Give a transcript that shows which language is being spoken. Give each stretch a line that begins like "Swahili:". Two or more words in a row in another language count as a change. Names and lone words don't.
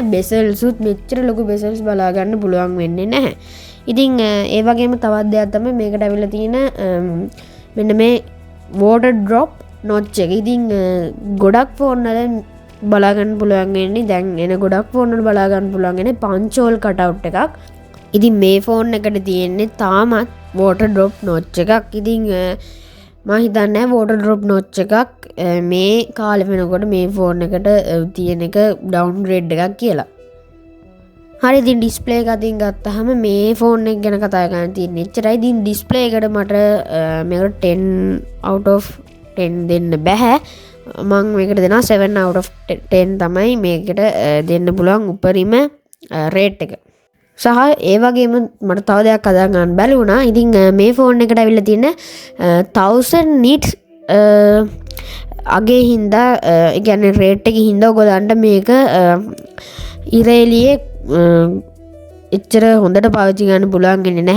Sinhala: බෙසල්ස් උත් මෙච්චර ලොකු බෙසල්ස් බලා ගන්න පුළුවන් වෙන්නේ නැහැ. ඉතින් ඒ වගේම තවත් දෙයක් තමයි මේකට අවිල්ලා තියෙන මෙන්න මේ
English: water drop notch
Sinhala: එක. ඉතින් ගොඩක් ෆෝන් වල බලා ගන්න පුළුවන් වෙන්නේ දැන් එන ගොඩක් ෆෝන් වල බලා ගන්න පුළුවන් වෙන්නේ
English: punch hole cutout
Sinhala: එකක්. ඉතින් මේ ෆෝන් එකට තියෙන්නේ තාමත්
English: water drop notch
Sinhala: එකක්. ඉතින් මම හිතන්නේ
English: water drop notch
Sinhala: එකක් මේ කාලෙ වෙනකොට මේ ෆෝන් එකට තියෙන එක downgrade එකක් කියලා. හරි ඉතින් ඩිස්ප්ලේ එක අතින් ගත්තාම මේ ෆෝන් එක ගැන කතා කරන්න තියෙන්නේ එච්චරයි. ඉතින් ඩිස්ප්ලේ එකට මට මේකට
English: 10 out of 10
Sinhala: දෙන්න බෑ. මම මේකට දෙනවා
English: 7 out of 10
Sinhala: තමයි මේකට දෙන්න පුළුවන් උපරිම රේට් එක. සහ ඒ වගේම මට තව දෙයක් කතා ගන්න බැරි වුණා. ඉතින් මේ ෆෝන් එකට ඇවිල්ලා තියෙන 1000 nits අගේ හින්දා ඒ කියන්නේ රේට් එකේ හින්දා ඔයගොල්ලන්ට මේක ඉරේලියේ එච්චර හොඳට පාවිච්චි ගන්න පුළුවන් වෙන්නේ නැහැ.